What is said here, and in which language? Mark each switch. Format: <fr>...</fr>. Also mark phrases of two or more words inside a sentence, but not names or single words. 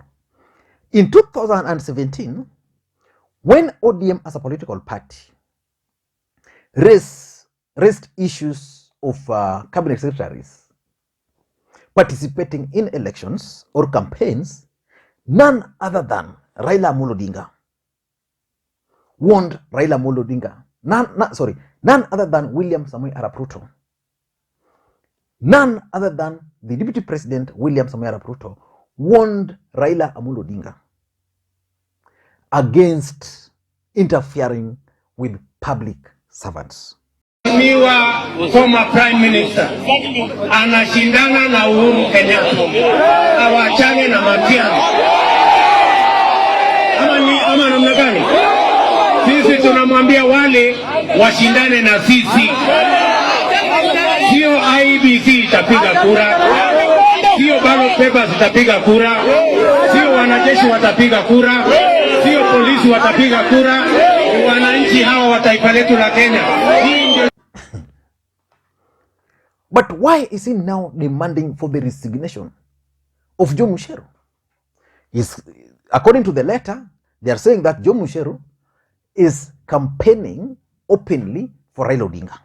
<en>In 2017, when ODM as a political party raised issues of cabinet secretaries participating in elections or campaigns, none other than Raila Amolo Odinga warned Raila Amolo Odinga, none other than William Samoei Arap Ruto, none other than the Deputy President William Samoei Arap Ruto warned Raila Amolo Odinga against interfering with public servants.</en> <sw>Miwa</sw> <en>former Prime Minister</en> <sw>anashindana na Uhuru Kenyatta, awachane na Matiang'i. Ama namna gani? Sisi tunamwambia wale washindane na sisi. Sio IEBC itapiga kura, sio</sw> <en>ballot papers</en> <sw>itapiga kura, sio wanajeshi watapiga kura, sio polisi watapiga kura, wananchi hawa wa taifa letu la Kenya.</sw> <en>But why is he now demanding for the resignation of Joe Musheru? According to the letter, they are saying that Joe Musheru is campaigning openly for Raila Odinga.</en>